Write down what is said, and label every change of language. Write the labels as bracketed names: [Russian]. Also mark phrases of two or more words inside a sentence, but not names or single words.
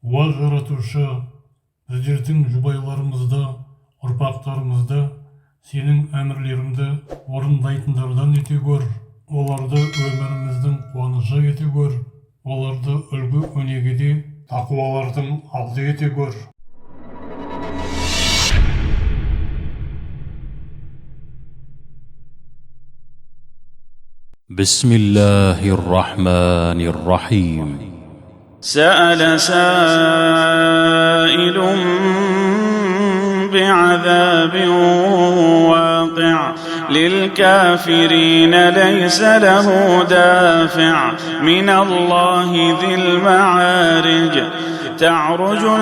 [Kazakh] Уа жаратушы, біздердің жұбайларымызды, ұрпақтарымызды сенің әмірлеріңді орындайтындардан ете көр. Оларды өміріміздің қуанышы ете көр. Оларды үлгі өнегеде тақуалардың алды ете көр. [Arabic] بسم الله الرحمن الرحيم. سأل سائل بعذاب واقع للكافرين ليس له دافع من الله ذي المعارج تعرج